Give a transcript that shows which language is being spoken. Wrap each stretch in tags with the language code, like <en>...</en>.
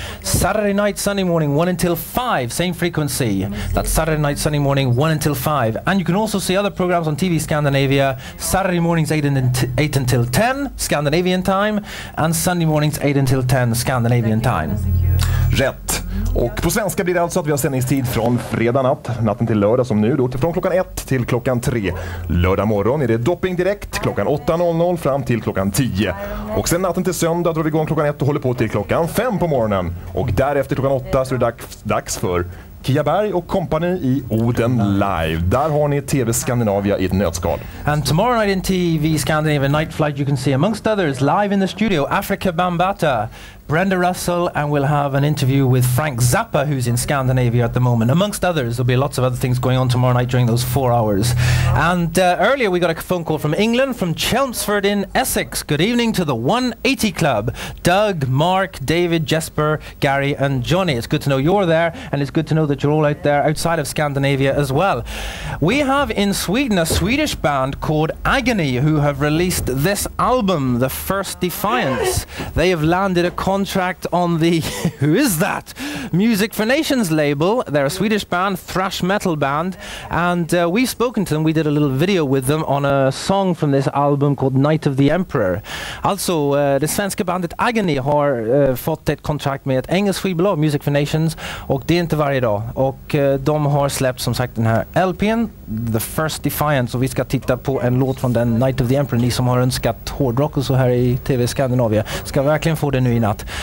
<en>Saturday night, Sunday morning, 1 until 5, same frequency. That's Saturday night, Sunday morning, 1 until 5. And you can also see other programs on TV Scandinavia, Saturday mornings 8 until 10, Scandinavian time, and Sunday mornings 8 until 10, Scandinavian time.</en> <sv>Rätt. Och på svenska blir det alltså att vi har sändningstid från fredag natten till lördag som nu då, från klockan 1 till klockan 3. Lördag morgon är det dopping direkt klockan 8.00 fram till klockan 10. Och sen natten till söndag drar vi igång klockan 1 och håller på till klockan 5 på morgonen. Och därefter klockan 8 så är det dags för Kia Berg och kompani i Oden Live. Där har ni TV Skandinavia i ett nötskal.</sv> <en>And tomorrow night in TV Scandinavia Nightflight you can see amongst others live in the studio Africa Bambaataa, Brenda Russell, and we'll have an interview with Frank Zappa, who's in Scandinavia at the moment. Amongst others, there'll be lots of other things going on tomorrow night during those 4 hours. And earlier we got a phone call from England, from Chelmsford in Essex. Good evening to the 180 Club. Doug, Mark, David, Jesper, Gary and Johnny. It's good to know you're there, and it's good to know that you're all out there outside of Scandinavia as well. We have in Sweden a Swedish band called Agony who have released this album, The First Defiance. They have landed a contract on the, who is that? Music for Nations label. They're a Swedish band, thrash metal band, and we've spoken to them. We did a little video with them on a song from this album called Night of the Emperor.</en> <sv>Alltså, det svenska bandet Agony har fått ett kontrakt med ett engelskt skivbolag, Music for Nations, och det är inte varje dag. Och de har släppt som sagt den här LP:n, The First Defiance, och vi ska titta på en låt från den, Night of the Emperor. Ni som har önskat hårdrock och så här i TV Skandinavia ska verkligen få det nu i natt.</sv>